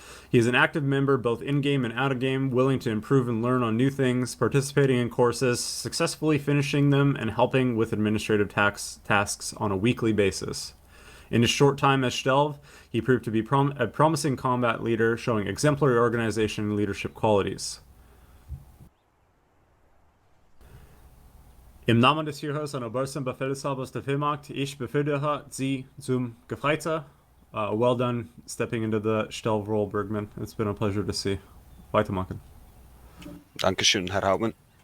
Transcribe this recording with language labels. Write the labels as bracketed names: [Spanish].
[English] He is an active member both in-game and out-of-game, willing to improve and learn on new things, participating in courses, successfully finishing them, and helping with administrative tasks on a weekly basis. In his short time as Stelv, he proved to be a promising combat leader, showing exemplary organization and leadership qualities. [German] Im Namen des Führers und obersten Befehlshabers der Wehrmacht, ich befördere Sie zum Gefreiter. [English] Well done stepping into the Stelv role, Bergman. It's been a pleasure to see. [German] Weitermachen. Dankeschön, Herr Hauptmann.